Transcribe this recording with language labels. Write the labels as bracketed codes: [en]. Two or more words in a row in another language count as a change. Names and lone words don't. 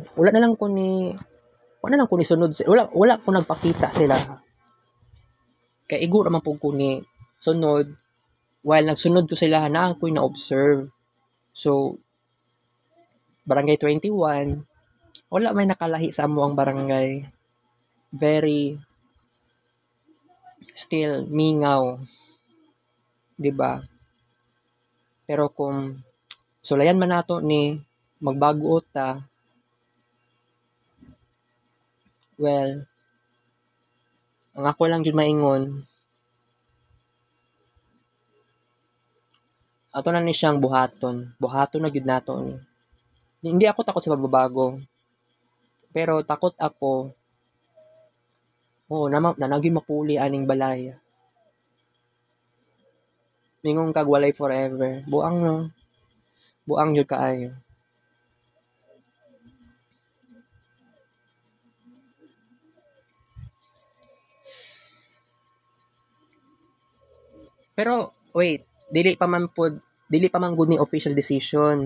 [ceb] Wala na lang ko ni sunod. Wala ko nagpakita sila. Kay igo naman pug ko ni sunod. While nagsunod ko sila na ako'y na-observe. So, Barangay 21, wala may nakalahi sa amo ang barangay. [en] Very still [ceb] mingaw. [tl] 'Di ba? [ceb] Pero kung sulayan man nato ni magbago ta, well, ang ako lang jud maingon, ato na ni siyang buhaton na gid nato ni. [tl] Hindi ako takot sa pagbabago. Pero takot ako na naging mapuli aning balay. [ceb] Mingon kag walay forever. Buang no. Buang jud kaayo. Pero wait, dili pa man gud ni [en] official decision.